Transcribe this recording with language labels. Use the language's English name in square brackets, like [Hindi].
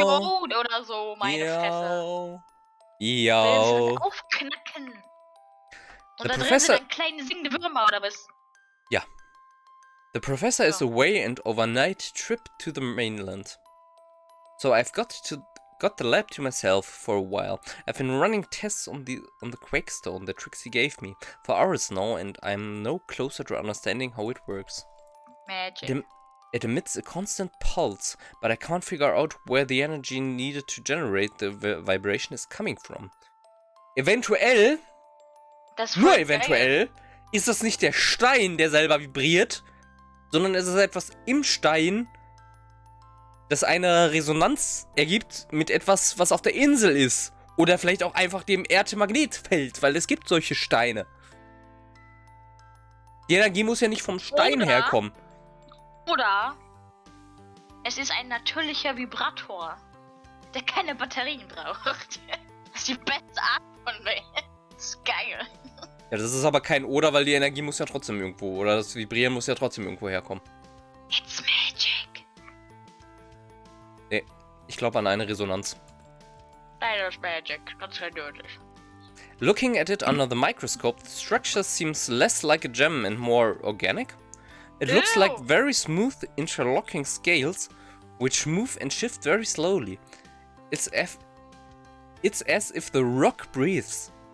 [German] Geode oder so, meine Fresse. Miau. Will es Miau. halt aufknacken. Und Der da drin Professor- sind dann kleine singende Würmer, oder was? [English] The professor is away and overnight trip to the mainland. So I've got the lab to myself for a while. I've been running tests on the Quakestone that Trixie gave me for hours now, and I'm no closer to understanding how it works. Magic. It emits a constant pulse, but I can't figure out where the energy needed to generate the vibration is coming from. [German] Eventuell, Das ist nur voll eventuell, ist das nicht der Stein, der selber vibriert, sondern es ist etwas im Stein, das eine Resonanz ergibt mit etwas, was auf der Insel ist. Oder vielleicht auch einfach dem Erdmagnetfeld, weil es gibt solche Steine. Die Energie muss ja nicht vom Stein Oder- herkommen. Oder es ist ein natürlicher Vibrator, der keine Batterien braucht. Das ist die beste Art von Welt. Das ist geil. Ja, das ist aber kein Oder, weil die Energie muss ja trotzdem irgendwo, oder das Vibrieren muss ja trotzdem irgendwo herkommen. [English] It's magic. [German] Nee, ich glaube an eine Resonanz. Nein, das ist magic. Ganz eindeutig. [English] Looking at it under the microscope, the structure seems less like a gem and more organic. It looks like Ew. very smooth interlocking scales, which move and shift very slowly. It's as if the rock breathes.